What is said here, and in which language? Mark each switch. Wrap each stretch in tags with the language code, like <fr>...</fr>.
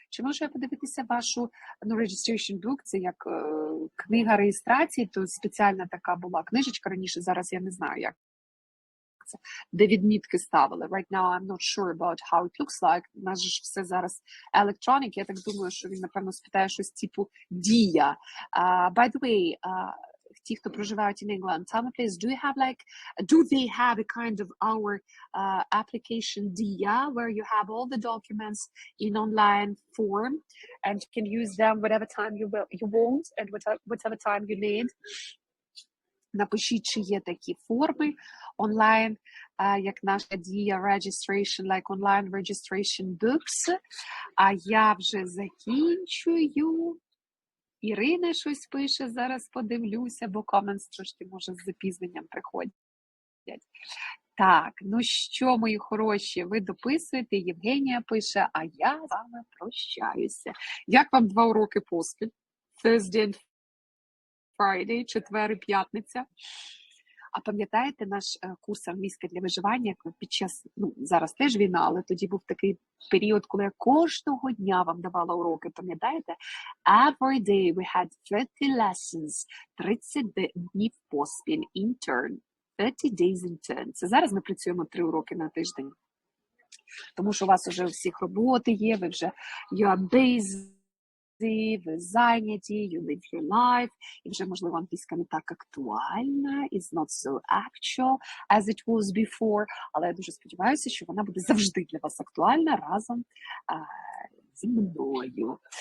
<uk>Чи можу я подивитися вашу registration book? Це як книга реєстрації, то спеціальна така була книжечка раніше, зараз я не знаю, як це, де відмітки ставили.</uk> <en>Right now I'm not sure about how it looks like.</en> <uk>У нас же все зараз electronic. Я так думаю, що він, напевно, спитає щось типу дія.</uk> <en>By the way,</en> <uk>ті, хто проживають</uk> <en>in England, tell me please, do they have a kind of our application DIA where you have all the documents in online form and you can use them whatever time you want and whatever time you need?</en> <uk>Напишіть, чи є такі форми онлайн, як наша DIA registration,</uk> <en>like online registration books.</en> <uk>А я вже закінчую. Ірина щось пише, зараз подивлюся, бо comments трошки, може, з запізненням приходять. Так, ну що, мої хороші, ви дописуєте, Євгенія пише, а я з вами прощаюся. Як вам 2 уроки поспіль?</uk> <en>Thursday and Friday,</en> <uk>четвер і п'ятниця. А пам'ятаєте наш курс англійська для виживання під час, зараз теж війна, але тоді був такий період, коли я кожного дня вам давала уроки, пам'ятаєте?</uk> <en>Every day we had 30 lessons,</en> <uk>30 днів поспіль,</uk> <en>in turn, 30 days in turn.</en> <uk>Це зараз ми працюємо 3 уроки на тиждень. Тому що у вас вже у всіх роботи є, ви вже</uk> <en>you are busy,</en> <uk>ви зайняті,</uk> <en>you live your life,</en> <uk>і вже, можливо, англійська не так актуальна,</uk> <en>is not so actual as it was before,</en> <uk>але я дуже сподіваюся, що вона буде завжди для вас актуальна разом зі мною.</uk>